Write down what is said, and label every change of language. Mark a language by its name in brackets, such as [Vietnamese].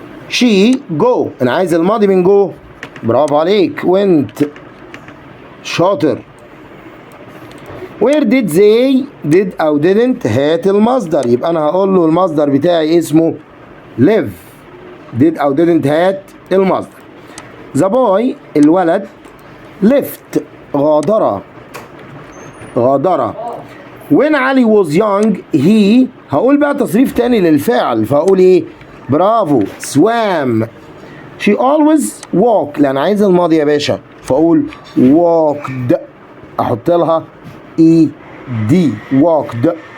[English] she go [Arabic] انا عايز الماضي من go. برافو عليك. went شاطر. [English] where did they [Arabic] did او didn't هات المصدر، يبقى انا هقول له المصدر بتاعي اسمه live. did او didn't هات المصدر. [English] the boy الولد left غادر. when علي was young he [Arabic] هقول بقى تصريف تاني للفعل فهقول ايه؟ برافو swam. [English] she always walk [Arabic] لان عايز الماضي يا باشا فاقول walked احط لها اي دي walked.